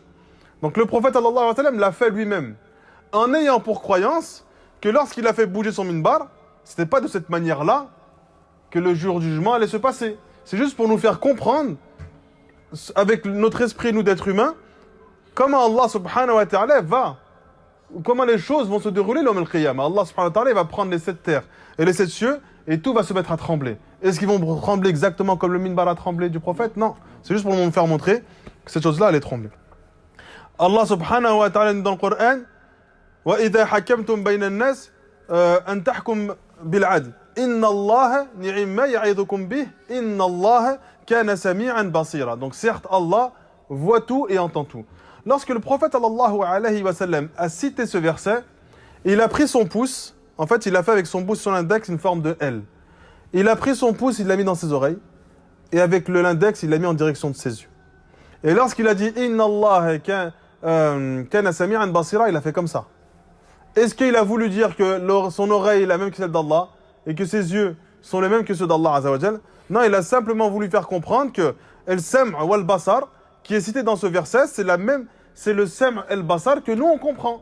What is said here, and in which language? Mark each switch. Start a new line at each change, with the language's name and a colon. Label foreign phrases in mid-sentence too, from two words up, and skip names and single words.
French: Donc le prophète
Arabic: صلى الله عليه وسلم
French: l'a fait lui-même, en ayant pour croyance que lorsqu'il a fait bouger son minbar, c'était pas de cette manière-là que le jour du jugement allait se passer. C'est juste pour nous faire comprendre, avec notre esprit, nous d'êtres humains, comment Allah
Arabic: سبحانه وتعالى
French: va, ou comment les choses vont se dérouler l'homme al-Qiyamah. Allah
Arabic: سبحانه وتعالى
French: va prendre les 7 terres et les 7 cieux, et tout va se mettre à trembler. Est-ce qu'ils vont trembler exactement comme le minbar a tremblé du prophète? Non. C'est juste pour nous faire montrer que cette chose-là allait trembler.
Arabic: Allah سبحانه وتعالى
French: dans le Coran
Arabic: وَإِذَا حَكَمْتُمْ بَيْنَ النَّاسِ أَن تَحْكُمْ بِالْعَدْلِ إِنَّ اللَّهَ نِعِمَّ يَعِظُكُمْ بِهِ إِنَّ اللَّهَ كَانَ سَمِيعًا بَصِيرًا.
French: Donc certes, Allah voit tout et entend tout. Lorsque le prophète
Arabic: صلى الله عليه وسلم
French: a cité ce verset, il a pris son pouce, en fait il a fait avec son pouce sur l'index une forme de L. Il a pris son pouce, il l'a mis dans ses oreilles, et avec l'index, il l'a mis en direction de ses yeux. Et lorsqu'il a dit «
Arabic: إن الله كان سميعا بصيرا »,
French: il a fait comme ça. Est-ce qu'il a voulu dire que son oreille est la même que celle d'Allah et que ses yeux sont les mêmes que ceux d'Allah
Arabic: عز وجل?
French: Non, il a simplement voulu faire comprendre que «
Arabic: السمع والبصر
French: » qui est cité dans ce verset, c'est le
Arabic: سمع البصر
French: que nous on comprend.